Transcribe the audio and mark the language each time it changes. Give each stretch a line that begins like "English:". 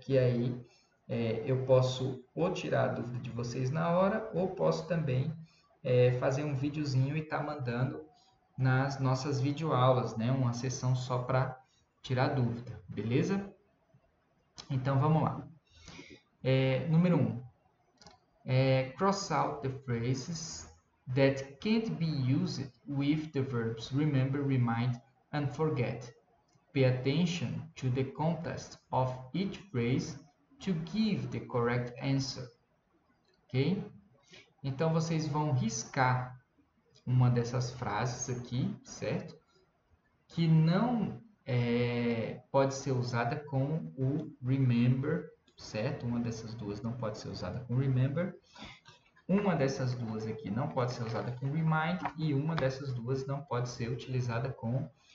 Portuguese: Que aí eu posso ou tirar a dúvida de vocês na hora, ou posso também fazer um videozinho e estar mandando nas nossas videoaulas, né? Uma sessão só para tirar dúvida, beleza? Então, vamos lá. Número 1.
English: Cross out the phrases that can't be used with the verbs remember, remind, and forget. Pay attention to the context of each phrase to give the correct answer. Ok?
Portuguese: Então, vocês vão riscar uma dessas frases aqui, certo? Que não pode ser usada com o remember, certo? Uma dessas duas não pode ser usada com remember. Uma dessas duas aqui não pode ser usada com remind e uma dessas duas não pode ser utilizada com